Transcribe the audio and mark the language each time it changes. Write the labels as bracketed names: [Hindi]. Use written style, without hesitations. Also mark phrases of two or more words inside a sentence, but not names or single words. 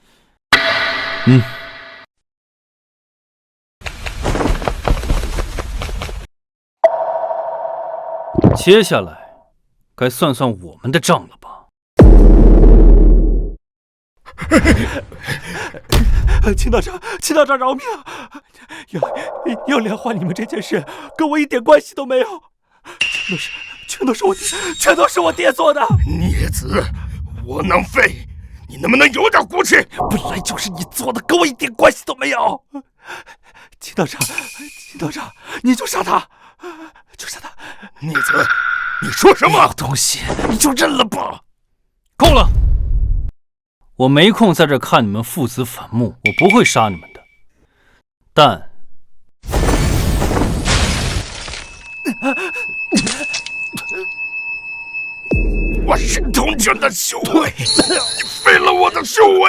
[Chinese] 接下來該算算我們的賬了吧？秦道長饒命！要蓮花你們這件事跟我一點關係都沒有，全都是我爹做的。孽子，窩囊廢，你能不能有點骨氣？本來就是你做的，跟我一點關係都沒有。秦道長，你就殺他，孽子，你說什麼東西？你就認了吧。夠了，我沒空在這看你們父子反目，我不會殺你們的。但我神通拳的修為，廢了我的修為。